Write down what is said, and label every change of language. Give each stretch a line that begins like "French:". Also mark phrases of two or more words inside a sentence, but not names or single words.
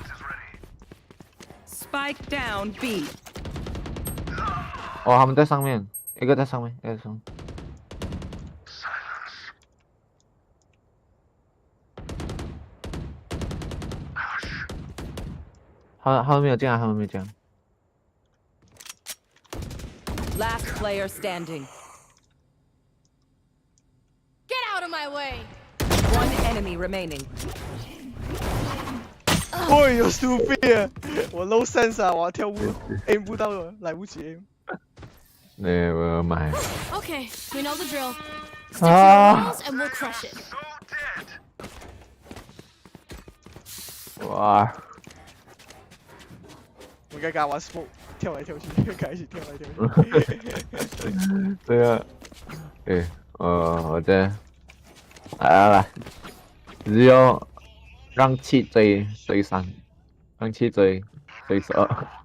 English: Spike down B.
Chinese: 哦，他们在上面，一个在上面，一个在上面。他们没有进来，他们没有进来。
English: Last player standing. Get out of my way. One enemy remaining.
Chinese: 哎呦 ，stupid！我
English: low sense
Chinese: 啊，我要跳舞 ，aim 不到了，来不及 aim。
English: Never mind。 Okay, we know the drill. Stick to your rules and we'll crush it.
Chinese: 哇！我应该跟他玩 smoke， 跳来跳去，跟他一起跳来跳去。这个，我这，来，只有让气追3，让气追12。